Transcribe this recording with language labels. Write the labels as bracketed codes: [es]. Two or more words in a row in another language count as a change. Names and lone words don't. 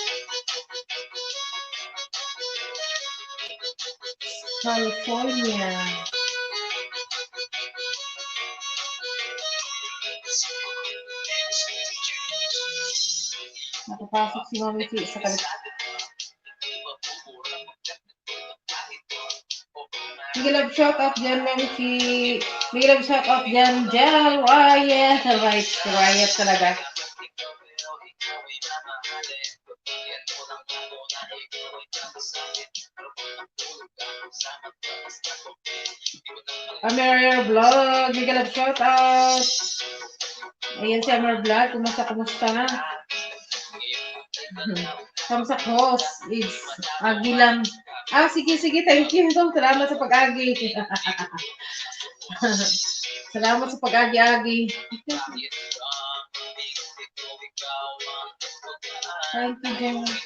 [tl] California. Nakapasok si Mami Chi sa California. [en] Big love shout out dyan, Mami Chi. Big love shout out dyan, Riot. [tl] Riot talaga. [en] Amer Vlog, big love shout out. [tl] Ayan si Amer Vlog, kumusta na? Kamsa host is Agi lang. Sige, [en] thank you. [tl] Salamat sa pag-agi. Salamat sa pag-agi-agi. [en] Thank you, Jen.